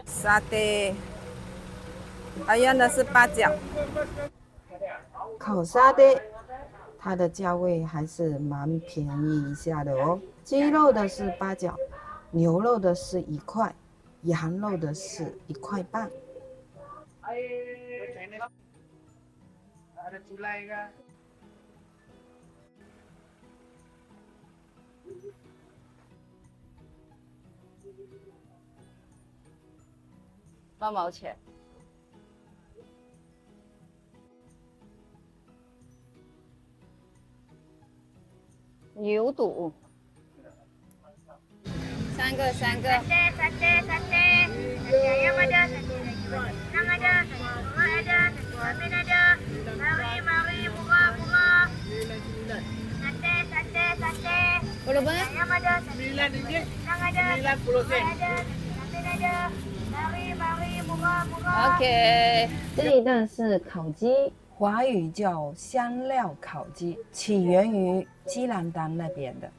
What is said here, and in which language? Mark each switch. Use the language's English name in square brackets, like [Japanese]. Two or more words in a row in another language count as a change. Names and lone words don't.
[Chinese] 沙爹，还有的是八角。烤沙爹，它的价位还是蛮便宜一下的哦。鸡肉的是8角，牛肉的是1块，羊肉的是1块半。 [Malay] Ada culai kan? [Chinese] 8 毛钱。牛肚。3个。 [Malay] Sate ayam ada, sate rendang ada, sate kurma ada, sate amin ada. Mari murah. Sate. Berapa? Ayam ada, sate rendang ada, sate kurma ada, sate amin ada. Mari murah. [Chinese] OK。这一段是烤鸡，华语叫香料烤鸡，起源于基兰丹那边的。